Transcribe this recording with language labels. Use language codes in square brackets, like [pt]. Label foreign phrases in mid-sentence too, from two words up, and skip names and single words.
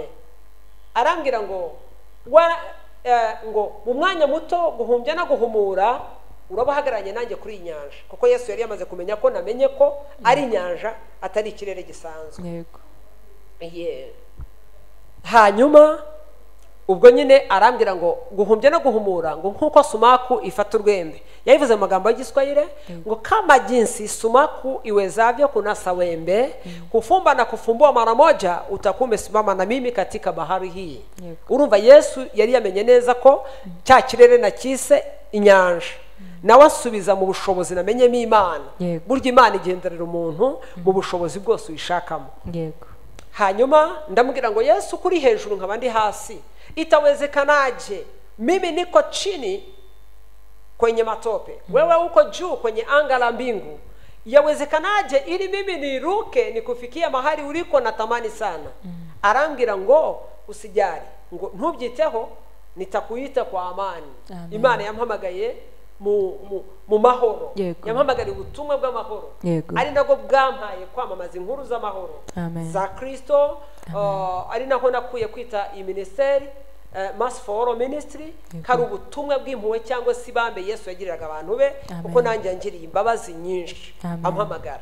[rw] Arambwira ngo ngo mu mwanya muto guhumbya no guhumura urabahagaranye nanjye kuri iyi nyanja, kuko Yesu yari yamaze kumenya ko namenye ko ari inyanja atari ikirere gisanzwe. Yego. Hanyuma ubwo nyine arambwira ngo guhumbya no guhumura ngo nkuko sumaku ifata urwembe. Yabivuze mu magambo y'Igiswahili ngo [sw] kama jinsi sumaku iwezavyo kunasa wembe, kufumba na kufumbua mara moja, utakuwa umesimama na mimi katika bahari hii. [rw] Urumva Yesu yari yamenye neza ko cya kirere na kise inyanja, nawe asubiza mu bushobozi namenyemo Imana. Burya Imana igenderera umuntu mu bushobozi bwose uyishakamo. Yego. Hanyuma ndamubwira ngo Yesu kuri hejuru nkaba ndi hasi, [sw] itawezekanaje mimi niko chini kwenye matope, wewe uko juu kwenye anga la mbingu, yawezekanaje ili mimi niruke nikufikia mahali uliko natamani sana. [rw] Arambwira ngo usijali, ngo ntubyiteho, [sw] nitakuita kwa amani. [rw] Amen. Imana yampamagaye mu mahoro. Yego. Yampamagariye ubutumwa bw'amahoro. Yego. Ari nabwo bwampaye kwamamaza inkuru z'amahoro za Kristo. Ari naho nakuye kwita iyi ministeri Mass for All Ministry, hari ubutumwa bw'impuhwe cyangwa se ibambe Yesu yagiriraga abantu be, kuko nanjye yangiriye imbabazi nyinshi ampamagara.